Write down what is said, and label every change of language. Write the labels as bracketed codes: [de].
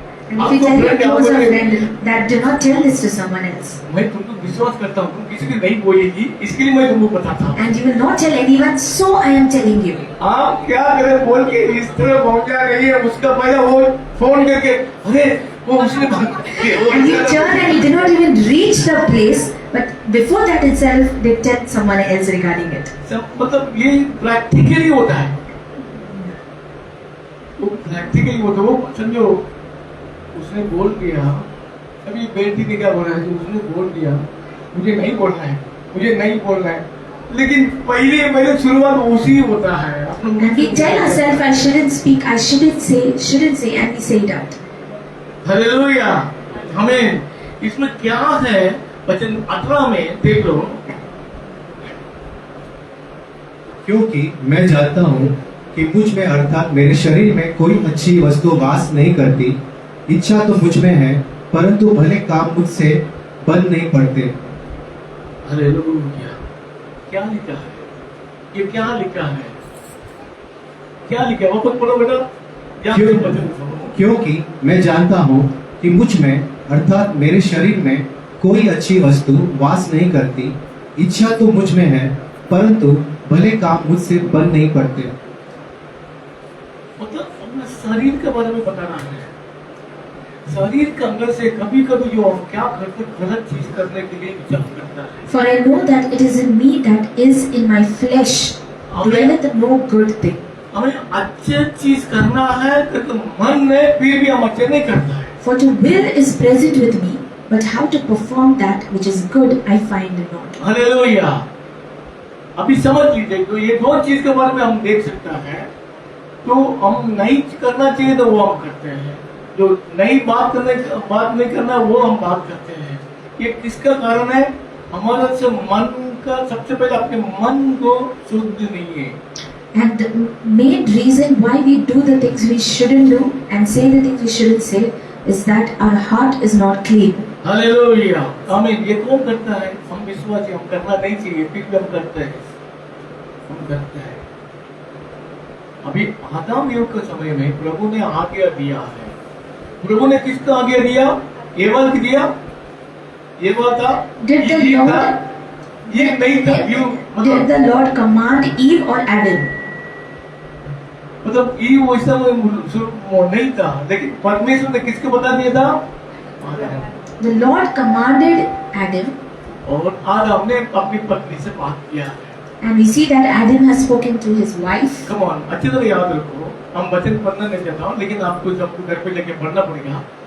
[en] And if you tell your closer friend that do not tell this to someone else, [hi] मैं तुमको विश्वास करता हूँ, तुम किसी को नहीं बोलेगी, इसके लिए मैं तुमको बताता हूँ। [en] and you will not tell anyone, so I am telling you. [hi] आप क्या करें बोल के इस तरह पहुंचा रही है, उसका पहले वो फोन करके, अरे वो उसने [en] And you turn and you do not even reach the place, but before that itself, they tell someone else regarding it. [hi] मतलब ये प्रैक्टिकली होता है, वो प्रैक्टिकली होता है। वो समझो उसने बोल दिया, अभी बेटी ने क्या बोला है, तो उसने बोल दिया मुझे नहीं बोलना है, मुझे नहीं बोलना है, लेकिन पहले शुरुआत उसी होता है। [en] And we tell ourselves, I shouldn't speak, I shouldn't say, and we say it out. [hi] Hallelujah. हमें इसमें क्या है? वचन 18 में देख लो, क्योंकि मैं जानता हूँ कि मुझ में अर्थात मेरे शरीर में कोई अच्छी वस्तु वास नहीं करती। इच्छा तो मुझ में है, परंतु भले काम मुझसे बन नहीं पड़ते। हालेलुया। क्या लिखा है? ये क्या लिखा है? क्या लिखा है? वापस बोलो बेटा, ध्यान से वचन सुनो। क्योंकि मैं जानता हूँ कि मुझ में अर्थात मेरे शरीर में कोई अच्छी वस्तु वास नहीं करती। इच्छा तो मुझ में है, परंतु भले काम मुझसे बन नहीं पड़ते। मतलब अपने शरीर के बारे में बताना है। शरीर के अंदर से कभी कभी जो हम क्या करते गलत चीज करने के लिए विचार करता है। [en] For I know that it is in me that is in my flesh dwelleth no good thing. [hi] हमें अच्छे चीज करना है तो मन में फिर भी हम अच्छे नहीं करता है। [en] For to will is present with me, but how to perform that which is good I find not. [hi] Hallelujah. अभी समझ लीजिए, तो ये दो चीज के बारे में हम देख सकता है। तो हम नहीं करना चाहिए तो वो हम करते हैं, जो नहीं बात नहीं करना वो हम बात करते हैं। ये किसका कारण है? हमारा से मन का, सबसे पहले अपने मन को शुद्ध नहीं है। [en] And the main reason why we do the things we shouldn't do and say the things we shouldn't say is that our heart is not clean. [hi] Hallelujah. हमें ये कौन करता है? हम विश्वासी, हम करना नहीं चाहिए फिर भी हम करते हैं, हम करते हैं। अभी आदम युग के समय में प्रभु ने आज्ञा दिया है। प्रभु ने किसका आज्ञा दिया? एवा को दिया। एवा था, [en] Did the [hi] ये था, [en] Lord [hi] ये नहीं था। [en] did the Lord command Eve or Adam? [hi] मतलब ईव वैसा नहीं था, लेकिन परमेश्वर ने किसको बता दिया था? आदम। [en] The Lord commanded Adam, [hi] और आदम ने अपनी पत्नी से बात किया है। [en] and we see that Adam has spoken to his wife. Come on, [hi] अच्छी तरह याद रखो। हम वचन पढ़ना नहीं चाहता हूँ, लेकिन आपको सबको घर पे लेके पढ़ना पड़ेगा।